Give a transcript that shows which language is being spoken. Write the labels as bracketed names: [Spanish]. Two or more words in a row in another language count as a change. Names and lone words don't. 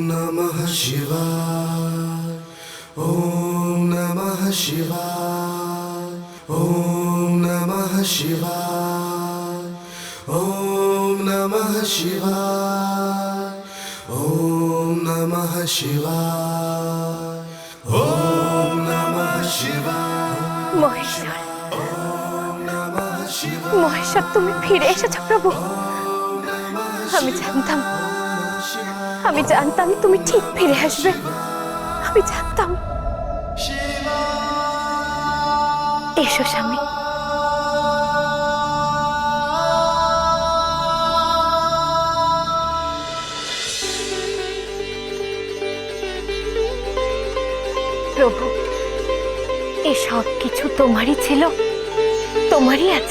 [Sanskrit] नमः शिवाय ॐ नमः शिवाय ॐ नमः शिवाय ॐ नमः शिवाय ॐ नमः शिवाय ॐ नमः शिवाय মহেশ্বর ॐ नमः शिवाय [Bangla] মহেশ্বর তুমি ফিরে এসেছো প্রভু। আমি জানতাম তুমি ঠিক ফিরে আসবে। আমি জানতাম। এসো স্বামী। প্রভু, এসব কিছু তোমারই ছিল, তোমারই আছে।